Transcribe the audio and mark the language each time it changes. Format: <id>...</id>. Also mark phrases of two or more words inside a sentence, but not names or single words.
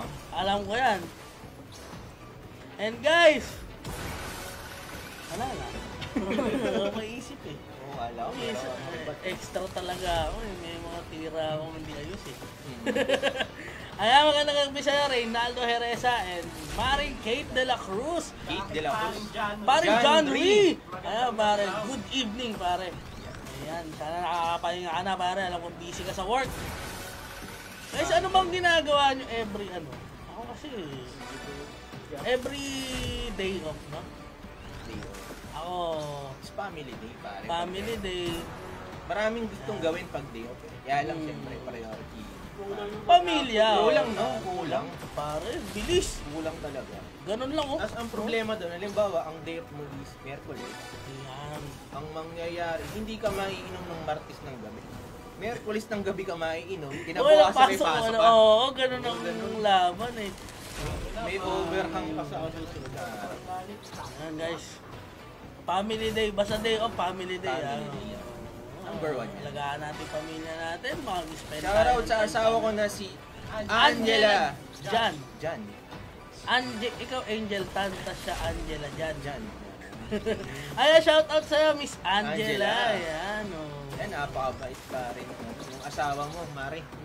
<tl>Alam ko yan.</tl> <en>And guys,</en> <tl>wala lang. Maisip eh. Oo, alam mo. Extra talaga ako eh. May mga tira akong hindi ayos eh. Ayan, magandang gabi sa'yo, Reynaldo Heresa and Maring Kate de la Cruz. Kate de la Cruz. Paring John John Lee. Ayan, pare.</tl> <en>Good evening,</en> <tl>pare. Ayan, sana nakakapahinga ka na, pare. Alam ko busy ka sa work. Guys, ano bang ginagawa nyo every ano? Ako kasi,</tl> <en>every day off, no?</en> <tl>Ako,</tl> <en>It's family day,</en> <tl>pare.</tl> <en>family day,</en> <tl>Maraming gustong gawin pag</tl> <en>day off.</en> <tl>Kaya lang, siyempre, priority. pamilya. Kulang, no? Kulang. Pare, bilis. Kulang talaga. Ganun lang, oh. As ang problema doon, halimbawa, ang</tl> <en>day off</en> <tl>mo is Merkulis. Ayan. Ang mangyayari, hindi ka maiinom ng Martes ng gabi. Merkulis ng gabi ka maiinom, Okay, kinabukasan may pasok ano, ka. oo, ganun ang laban eh. May overhang pa sa susunod na araw.</tl> <en>Ayan guys. Family day, basta day off, family day. Family ah. day, Number one yan.</en> <tl>Alagaan natin pamilya natin, mag-spend Shoutout sa asawa ko na si Angela. Jan. Jan. Ikaw Angel Tan, tas siya Angela Jan. Jan. Ayan, shoutout sa'yo, Miss Angela. Angela. Ayan, oh. Yan, napakabait pa rin yung asawa mo, Mari.</tl>